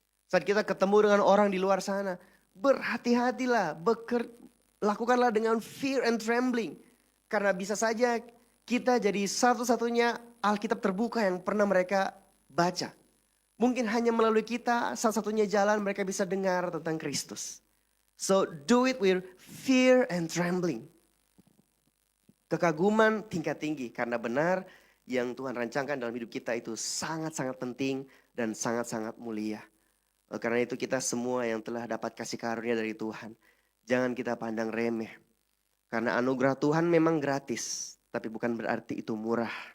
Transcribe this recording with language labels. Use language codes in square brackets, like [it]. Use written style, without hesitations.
[id] Saat kita ketemu dengan orang di luar sana, berhati-hatilah, lakukanlah dengan fear and trembling. Karena bisa saja kita jadi satu-satunya Alkitab terbuka yang pernah mereka baca. Mungkin hanya melalui kita satu-satunya jalan mereka bisa dengar tentang Kristus. [en] So do it with fear and trembling. [id] Kekaguman tingkat tinggi karena benar yang Tuhan rancangkan dalam hidup kita itu sangat-sangat penting dan sangat-sangat mulia. Karena itu kita semua yang telah dapat kasih karunia dari Tuhan, jangan kita pandang remeh. Karena anugerah Tuhan memang gratis, tapi bukan berarti itu murah.